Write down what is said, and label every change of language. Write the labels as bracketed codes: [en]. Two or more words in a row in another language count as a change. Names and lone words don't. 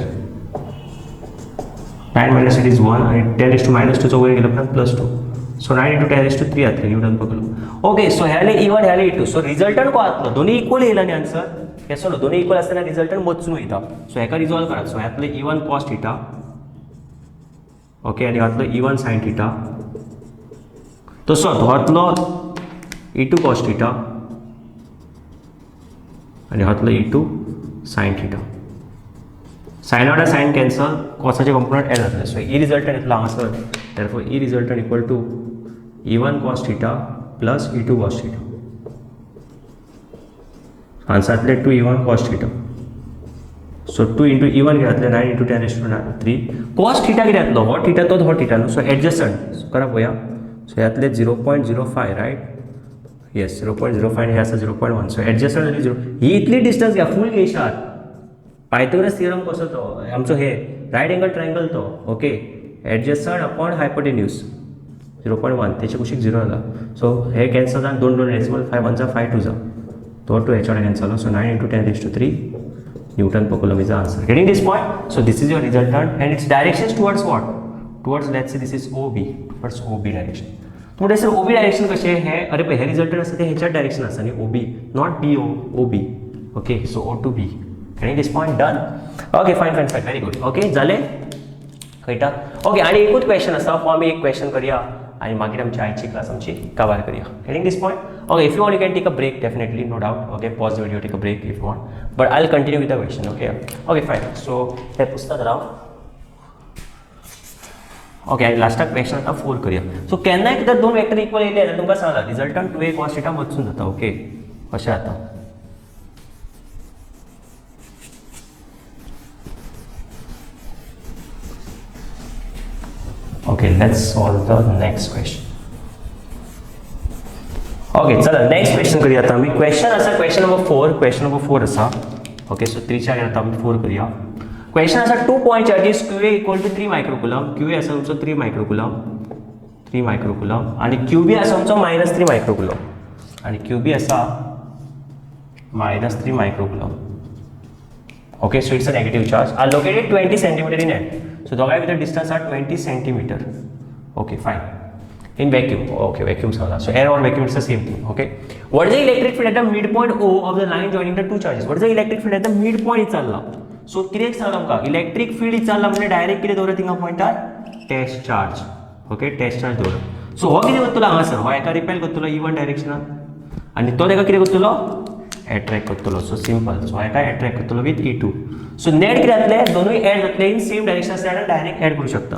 [kok] 9 - 8 इज 1 आणि 10⁻⁻2 वयर गेलो उपरांत +2. सो 9 × 10⁻3 जातले [en] newton per coulomb. okay so [kok] ह्याले E1 ह्याले E2. [en] so resultant [kok] को जातलो दोन्ही इक्वल येयला न्ही आन्सर. हे सोड दोन्ही इक्वल आसतना रिजल्टंट मोजून वयता. सो हेका रिजॉल्व करात. सो ह्यातले E1 cos θ. ओके आनी हातलो E1 sin θ. तसोच हो हातलो E2 cos θ आनी हातलो E2 sin θ. साइन वाला [en] sine cancel [kok] कॉसाचे कंपोनंट एड जातले. सो ई रिजल्टंट येतलो हांगासर. [en] therefore E resultant equal to E1 cos θ plus E2 cos θ. [kok] आन्सर जातले 2 E1 cos θ. सो 2 × E1 घातले 9 × 10⁻3. cos θ कितें जातलो हो θ तो हो θ न्हू. [en] so adjacent. [kok] सो करा पळोवया. सो ह्यातले 0.05 [en] right. yes [kok] 0.05 हे आसा 0.1. [en] so adjacent [kok] जाली 0. ही इतली डिस्टन्स घ्या फूल घेयशात. [en] Pythagoras theorem [kok] कसो तो आमचो हे [en] right angle triangle [kok] तो. [en] okay adjacent upon hypotenuse [kok] 0.1 तेचे कुशीक 0 जाला. सो हे कॅन्सल जावन 2 डेसिमल 5 1 5 2 जा तो 2 हेच्या कॅन्सल जालो. [en] so 9 × 10⁻3 newton per coulomb is the answer. getting this point. so this is your resultant and its direction towards what. towards let's say this is OB. towards OB direction. [kok] तुम्ही सर OB डायरेक्शन कशें हे अरे पळय हे रिजल्टंट आसा ते हेच्याच डायरेक्शन आसा न्ही [en] OB not BO OB. okay so O to B. Getting this point done. Okay fine very good. [kok] Okay जाले कळटा. ओके आणि एकूच क्वेश्चन आसा हो आमी एक क्वेश्चन करया आणि मागीर आमची आयची क्लास आमची कवर करया. [en] Getting this point. Okay if you want you can take a break definitely no doubt. Okay pause the video take a break if you want but I'll continue with the question. Okay fine. So [kok] हे पुस्तक राव. ओके आणि लास्टाक क्वेश्चन आता 4 करया. सो केन्नाय कितें दोन [en] vector equal [kok] येयले जाल्यार तुमकां सांगला रिजल्टंट 2a cos θ वचून जाता. ओके अशें जाता. [en] Okay, let's solve the next question. [kok] Okay, चला [en] next question [kok] करूया आता आमी. क्वेश्चन आसा [en] question number [kok] 4 आसा. [en] okay so [kok] 3 च्या आता आमी 4 करूया. [en] क्वेश्चन आसा 2 point charges QA = 3 microcoulomb. [kok] QA आसा तुमचो 3 मायक्रोकुलम आणि QB आसा तुमचो -3 मायक्रोकुलम आणि QB आसा -3 मायक्रोकुलम. [en] Okay, so it's a negative charge are located 20 centimeter in end. So [kok] दोघांय भितर [en] distance are 20 centimeter. Okay, fine. In vacuum. Okay, vacuum सांगला. So air or vacuum it's the same thing. Okay. What is the electric field at the midpoint O of the line joining the two charges? What is the electric field at the midpoint इचारला. [kok] So कितें सांगला आमकां [en] electric field [kok] इचारला म्हणजे डायरेक्ट कितें दवरता थिंगा पॉइंटार [en] test charge. okay test charge दवरता. [kok] सो हो कितें करतलो हांगासर हो एका रिपेल करतलो E1 डायरेक्शनान आनी तो तेका कितें करतलो अट्रॅक्ट करतलो. [en] so simple. [kok] सो हेका अट्रॅक्ट करतलो [en] with E2. [kok] सो नेट कितें जातले दोनूय एड जातले [en] in same direction [kok] आसल्यार [en] direct add [kok] करूं शकता.